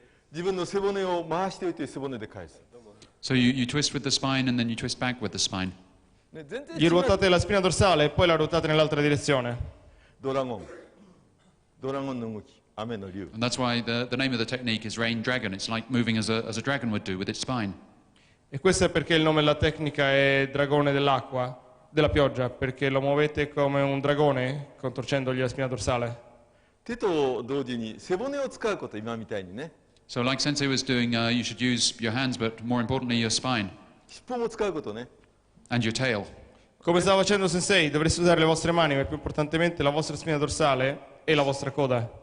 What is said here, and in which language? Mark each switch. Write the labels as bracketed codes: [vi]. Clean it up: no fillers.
[ja] 自分の背骨を回しておいて背骨で返す。 [en] So you twist with the spine and then you twist back with the spine. [ja] ね、全然 [it] Gli [ja] 違う。 [it] ruotate la spina dorsale e poi la ruotate nell'altra direzione. [ja] ドラゴン。ドラゴンの動き。雨の竜。 [en] And that's why the name of the technique is Rain Dragon. It's like moving as a dragon would do with its spine. [it] E questo è perché il nome della tecnica è dragone dell'acqua, della pioggia, perché lo muovete come un dragone contorcendogli la spina dorsale. [ja] 手と同時に背骨を使うこと、今みたいにね。 [en] So like Sensei was doing, you should use your hands, but more importantly, your spine [ja] 尻尾も使うことね。 [en] and your tail. [it] Come stava facendo Sensei, dovreste usare le vostre mani, ma più importantemente la vostra spina dorsale e la vostra coda.